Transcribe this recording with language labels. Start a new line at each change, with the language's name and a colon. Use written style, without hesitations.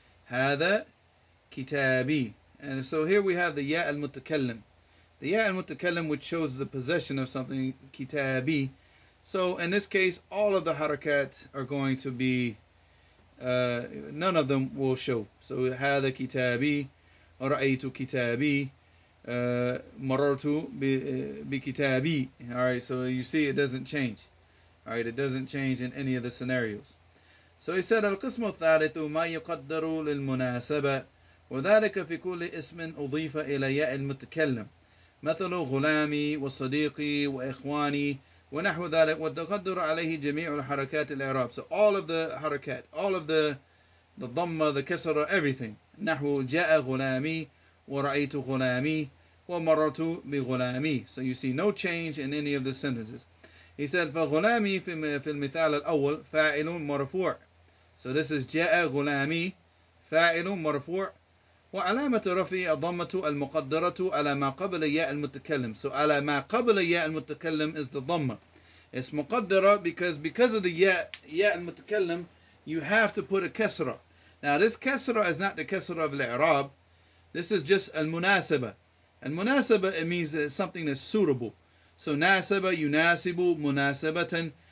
Arabic: Hada kitabi.
English: And so here we have the ya al-mutakallim. The ya al-mutakallim which shows the possession of something, kitabi. So in this case all of the harakat are going to be none of them will show.
Arabic: So هذا كتابي رأيت كتابي مررت بكتابي.
English: Alright, so you see it doesn't change. Alright, it doesn't change in any of the scenarios. So he said
Arabic: القسم الثالث ما يقدر للمناسبة وذلك في كل اسم أضيف إلى ياء المتكلم مثل غلامي وصديقي وإخواني ونحو ذلك والتقدر عليه جميع الحركات الإعراب.
English: So all of the harakat, all of the dhamma, the kasra, everything.
Arabic: نحو جاء غلامي ورأيت غلامي ومررت بغلامي.
English: So you see no change in any of the sentences. He said
Arabic: فغلامي في المثال الأول فاعل مرفوع.
English: So this is
Arabic: جاء غلامي فاعل مرفوع وعلامة رفعه الضمة المقدرة على ما قبل ياء المتكلم. So على ما قبل ياء المتكلم
English: is the dhamma. It's muqaddara because of the ya al-mutakallim you have to put a kasra. Now this kasra is not the kasra of al-i'rab. This is just al-munasaba. Al-munasaba it means something that's suitable. So
Arabic: nasaba yunasibu munasabatan.